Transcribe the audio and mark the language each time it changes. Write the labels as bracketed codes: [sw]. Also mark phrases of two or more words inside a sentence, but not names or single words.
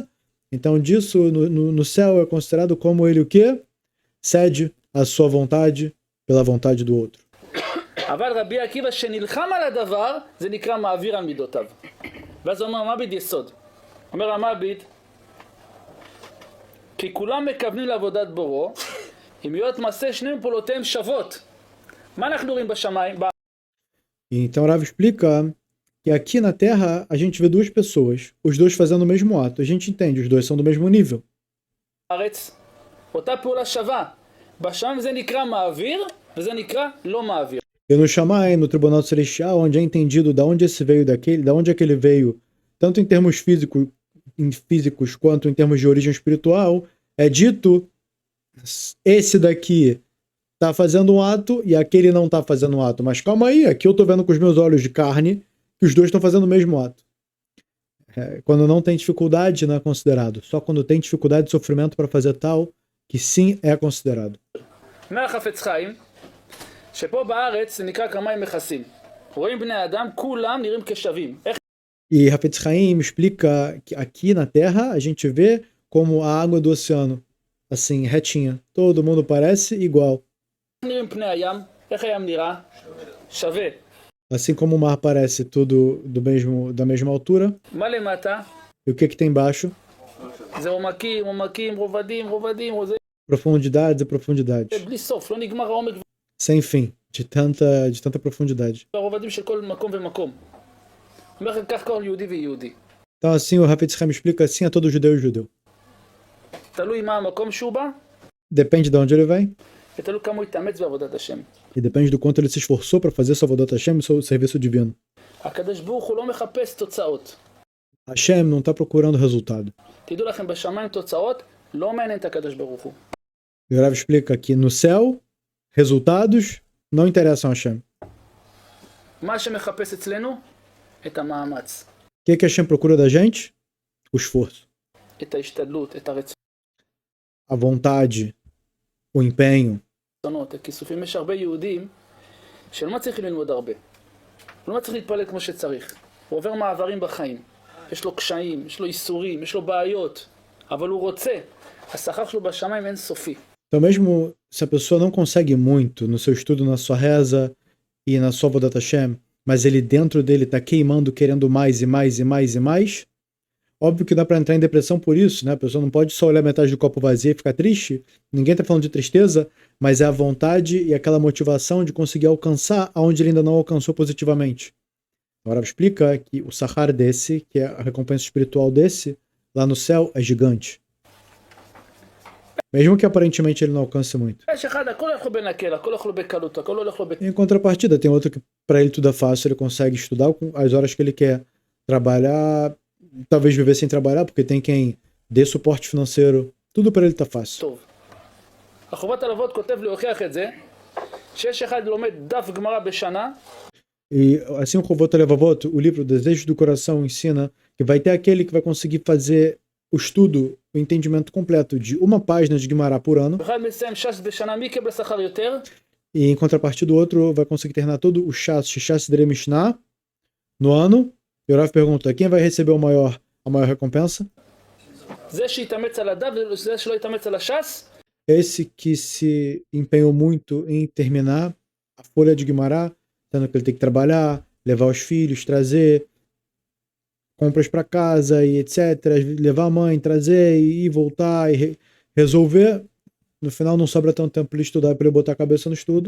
[pt] Então, disso, no céu, é considerado como ele o quê? Cede a sua vontade pela vontade do outro. [he] אבל רבי עקיבא שנלחם על הדבר, זה נקרא מעביר על מידותיו. ואז אומר המעביד יסוד. אומר המעביד, כי כולם מכוונים לעבודת בורו, אם להיות מעשה שניהם פעולותיהם שוות. מה אנחנו רואים בשמיים? [pt] Então, Rav explica que aqui na Terra a gente vê duas pessoas, os dois fazendo o mesmo ato. A gente entende, os dois são do mesmo nível. [he] בארץ, אותה פעולה שווה. בשמיים זה נקרא מעביר, וזה נקרא לא מעביר. [pt] E no Shammai, no Tribunal Celestial, onde é entendido da onde esse veio daquele, da onde é que ele veio, tanto em termos físicos quanto em termos de origem espiritual, é dito esse daqui tá fazendo um ato e aquele não tá fazendo um ato. Mas calma aí, aqui eu tô vendo com os meus olhos de carne que os dois estão fazendo o mesmo ato. Quando não tem dificuldade, não é considerado. Só quando tem dificuldade de sofrimento para fazer tal, que sim é considerado. [he] מהחפץ חיים, שפה בארץ זה נקרא כמיים מכסים. רואים בני אדם, כולם נראים כשווים. [pt] E Hafetz Haim explica que aqui na Terra a gente vê como a água do oceano, assim, retinha. Todo mundo parece igual. [he] נראים פני הים, איך הים נראה? שווה. [pt] Assim como o mar parece tudo da mesma altura. [he] מה למטה? [pt] E o que tem embaixo? [he] זה עומקים, עומקים, רובדים, רובדים, [pt] Profundidades e profundidades. [he] זה בלי סוף, לא נגמר העומק. [pt] Sem fim, de tanta profundidade. [he] הרובדים של כל מקום ומקום. אומר כך כל יהודי ויהודי. [pt] Então assim o Hafetz Haim explica assim a todo judeu e judeu. [he] תלוי מה המקום שהוא בא, [pt] Depende de onde ele vem. [he] ותלוי כמה הוא יתאמץ בעבודת השם. [pt] E depende do quanto ele se esforçou para fazer sua [he] עבודת השם [pt] e seu serviço divino. [he] הקדוש ברוך הוא לא מחפש תוצאות. [pt] Hashem não está procurando resultado. [he] תדעו לכם, בשמיים תוצאות לא מעניין את הקדוש ברוך הוא. [pt] E o Rav explica que no céu, resultados não interessam a Hashem. [he] מה שמחפש אצלנו? את המאמץ. [pt] O que Hashem procura da gente? O esforço. [he] את ההשתדלות, את [pt] A vontade, o empenho. [he] הרצונות, הכיסופים. יש הרבה יהודים שלא צריכים ללמוד הרבה. לא צריך להתפלל כמו שצריך. הוא עובר מעברים בחיים. יש לו קשיים, יש לו איסורים, יש לו בעיות. אבל הוא רוצה. השכר שלו בשמיים אין סופי. [pt] Então mesmo se a pessoa não consegue muito no seu estudo, na sua reza e na sua [he] עבודת השם, [pt] mas ele dentro dele está queimando, querendo mais e mais e mais e mais, óbvio que dá para entrar em depressão por isso, né? A pessoa não pode só olhar metade do copo vazio e ficar triste. Ninguém está falando de tristeza, mas é a vontade e aquela motivação de conseguir alcançar aonde ele ainda não alcançou positivamente. Agora explica que o sahar desse, que é a recompensa espiritual desse, lá no céu, é gigante. mesmo que aparentemente ele não alcance muito. [he] יש אחד, הכל הולך לו בנקל, הכל הולך לו בקלות, הכל הולך לו [pt] Em contrapartida, tem outro que para ele tudo é fácil, ele consegue estudar com as horas que ele quer, trabalhar, talvez viver sem trabalhar, porque tem quem dê suporte financeiro, tudo para ele tá fácil. [he] טוב. החובת הלבבות כותב להוכיח את זה, שיש אחד לומד דף גמרא בשנה, [pt] E assim o Chovot HaLevavot, o livro Desejos do Coração, ensina que vai ter aquele que vai conseguir fazer o estudo, o entendimento completo de uma página de Guimará por ano, [he] ואחד מסיים ש"ס בשנה, מי יקבל שכר יותר? [pt] e em contrapartida o outro vai conseguir terminar todo o Shas Dre Mishnah no ano. E o Rav pergunta, quem vai receber a maior recompensa? [he] זה שהתאמץ על הדף וזה שלא התאמץ על הש"ס? [pt] Esse que se empenhou muito em terminar a folha de Guimará, sendo que ele tem que trabalhar, levar os filhos, trazer compras para casa e etc, levar a mãe, trazer e voltar e resolver. No final não sobra tanto tempo para ele estudar, para ele botar a cabeça no estudo.